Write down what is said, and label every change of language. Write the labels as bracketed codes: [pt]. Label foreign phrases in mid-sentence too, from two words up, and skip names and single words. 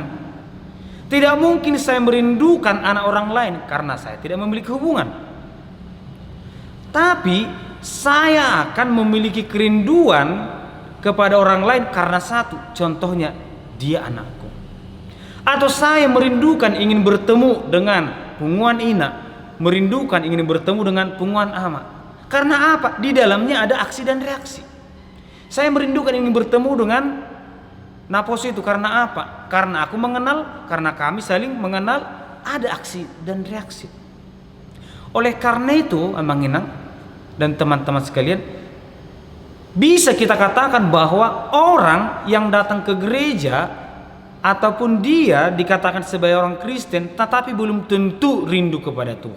[id] Tidak mungkin saya merindukan anak orang lain karena saya tidak memiliki hubungan. Tapi saya akan memiliki kerinduan kepada orang lain karena satu, contohnya dia anakku. Atau saya merindukan ingin bertemu dengan [bbc] punguan ina, [id] merindukan ingin bertemu dengan [bbc] punguan ama. [id] Karena apa? Di dalamnya ada aksi dan reaksi. Saya merindukan ingin bertemu dengan Napos itu karena apa? Karena aku mengenal, karena kami saling mengenal, ada aksi dan reaksi. Oleh karena itu, [bbc] Amang Inang [id] dan teman-teman sekalian, bisa kita katakan bahwa orang yang datang ke gereja ataupun dia dikatakan sebagai orang Kristen tetapi belum tentu rindu kepada Tuhan.